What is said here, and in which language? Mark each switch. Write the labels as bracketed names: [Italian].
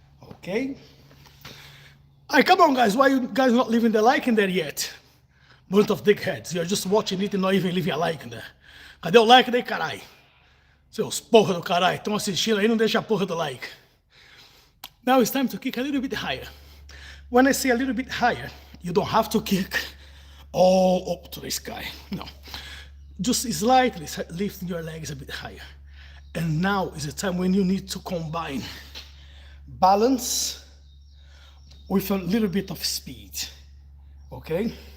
[English] Okay. Alright, come on guys, why you guys not leaving the like in there yet? Bunch of dickheads, you're just watching it and not even leaving a like in there. [Portuguese] Cadê o like daí, carai? Seus porra do caralho, estão assistindo aí, não deixa a porra do like. [English] Now it's time to kick a little bit higher. When I say a little bit higher, you don't have to kick all up to the sky. No. Just slightly lifting your legs a bit higher. And now is the time when you need to combine balance with a little bit of speed. Okay?